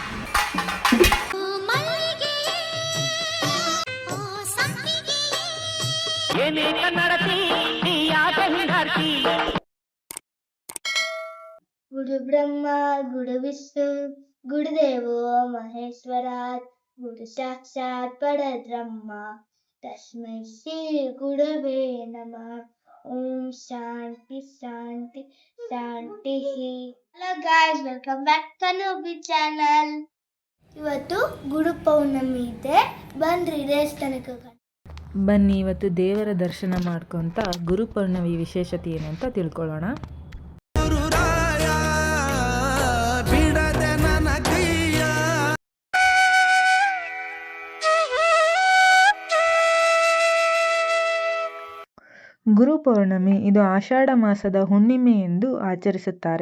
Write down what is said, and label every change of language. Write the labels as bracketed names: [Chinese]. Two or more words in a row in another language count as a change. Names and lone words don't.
[Sanskrit] ಗುರು ಬ್ರಹ್ಮ ಗುರು ವಿಷ್ಣು ಗುರುದೇವೋ ಮಹೇಶ್ವರಾತ್ ಗುರು ಸಾಕ್ಷಾತ್ ಪರಬ್ರಹ್ಮ ತಸ್ಮೈ ಶ್ರೀ ಗುರವೇ ನಮಃ. ಓಂ ಶಾಂತಿ ಶಾಂತಿ ಶಾಂತಿ. [English] Hello guys, welcome back Tanubi channel. [Kannada] ಇವತ್ತು ಗುರು ಪೌರ್ಣಮಿ ಇದೆ, ಬನ್ರಿ ದೇವಸ್ಥಾನಕ್ಕೆ. ಬನ್ನಿ ಇವತ್ತು ದೇವರ ದರ್ಶನ ಮಾಡ್ಕೊಂತ ಗುರು ಪೌರ್ಣಮಿ ವಿಶೇಷತೆ ಏನು ಅಂತ ತಿಳ್ಕೊಳ್ಳೋಣ. ಗುರು ಪೌರ್ಣಮಿ ಇದು ಆಷಾಢ ಮಾಸದ ಹುಣ್ಣಿಮೆ ಎಂದು ಆಚರಿಸುತ್ತಾರೆ.